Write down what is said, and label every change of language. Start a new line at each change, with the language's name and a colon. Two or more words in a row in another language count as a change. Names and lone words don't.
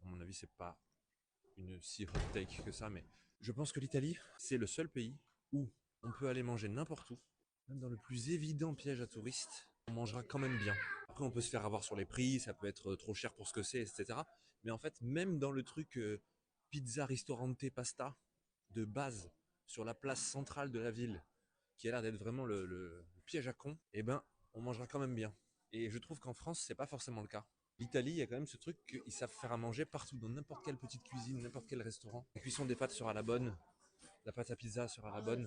French: À mon avis, c'est pas une si
English: hot take
French: que ça, mais je pense que l'Italie, c'est le seul pays où on peut aller manger n'importe où, même dans le plus évident piège à touristes, on mangera quand même bien. Après, on peut se faire avoir sur les prix, ça peut être trop cher pour ce que c'est, etc. Mais en fait, même dans le truc pizza, ristorante, pasta, de base, sur la place centrale de la ville, qui a l'air d'être vraiment le piège à con, eh ben, on mangera quand même bien. Et je trouve qu'en France, c'est pas forcément le cas. L'Italie, il y a quand même ce truc qu'ils savent faire à manger partout, dans n'importe quelle petite cuisine, n'importe quel restaurant. La cuisson des pâtes sera la bonne, la pâte à pizza sera la bonne.